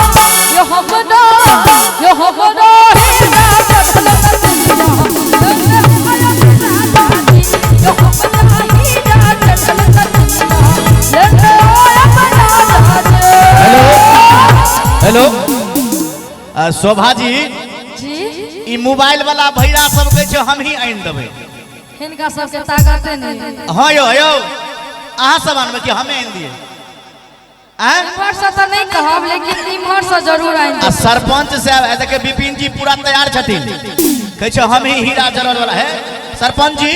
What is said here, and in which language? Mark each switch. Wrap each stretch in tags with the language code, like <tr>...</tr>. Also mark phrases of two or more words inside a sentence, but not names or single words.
<mai>ही रात ढलत दिया, ले ले आयब राजा जी, यो हमरा ही रात ढलत दिया, ले ले आयब राजा जी। हेलो शोभा जी जी ई मोबाइल वाला भैया सब कहे छै हम ही आइन देबे। हिनका सबके ताकत नहीं। हां यो अहाँ सब आनबे कि हमें आइन दिए इम्हर से तो नहीं कहब, लेकिन इम्हर से जरूर आइन देब। सरपंच साहब देखे विपिन जी पूरा तैयार छथिन, कहे छै हम ही हीरा जरल वाला है सरपंच जी।</mai>